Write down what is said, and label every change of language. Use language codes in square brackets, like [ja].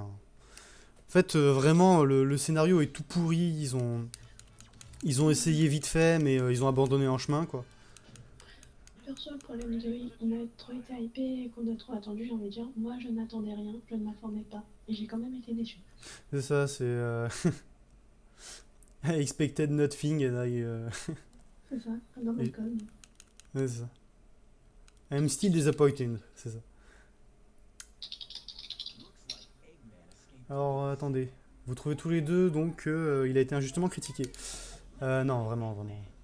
[fr] En fait, vraiment, le scénario est tout pourri, ils ont essayé vite fait, mais ils ont abandonné en chemin, quoi. Perso, le problème de on a trop été hypé et qu'on a trop attendu, j'ai envie de dire, moi je n'attendais rien, je ne m'attendais pas. Et j'ai quand même été déçu. C'est ça, c'est... [en] I expected nothing and I... [fr] C'est ça, comme dans Malcolm. C'est ça. [en] I'm still disappointed, [fr] c'est ça. Alors, attendez. Vous trouvez tous les deux, donc, il a été injustement critiqué. Non, vraiment, vraiment.